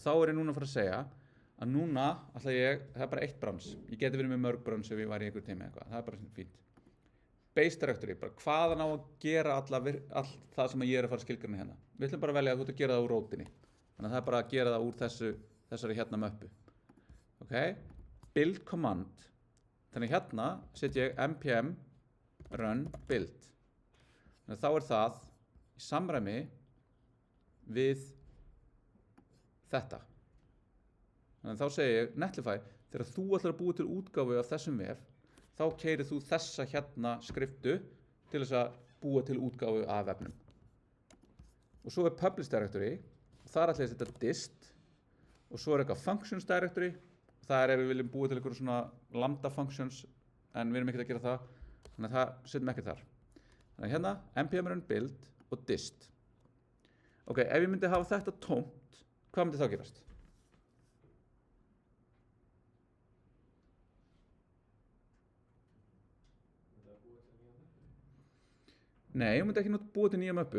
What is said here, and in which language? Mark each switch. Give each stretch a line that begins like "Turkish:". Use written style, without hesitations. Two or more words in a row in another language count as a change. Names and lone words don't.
Icelandic: þá er ég núna að fara að segja að núna ætla ég, það er bara eitt branch ég geti verið með mörg branch ef ég var í einhver tími eitthvað það er bara fínt
English: base directory,
Icelandic: bara hvaðan á að gera allt það sem ég er að fara að skilgreina hérna við ætlum bara að velja að þú ert að gera það úr rótinni þannig að það er bara að gera það úr þessari hérna möppu ok,
English: build command
Icelandic: þannig hérna set ég
English: npm run build
Icelandic: þannig að þá er það í samræmi við þetta. Þannig að þá segi ég Netlify, þegar þú ætlar að búa til útgáfu af þessum vef, þá keyrir þú þessa hérna skriftu til þess að búa til útgáfu af vefnum. Og svo
English: publish directory,
Icelandic: og þar ætla ég að setja dist, og svo eitthvað
English: functions directory,
Icelandic: það ef við viljum búa til einhverjum svona
English: lambda functions,
Icelandic: en við erum ekkert að gera það, þannig að það setjum ekkert þar. Þannig að hérna,
English: npm run build
Icelandic: og dist. Ok, ef ég myndi hafa þetta tómt, hvað myndi þá gerast? Nei, ég myndi ekki búa til nýja möppu.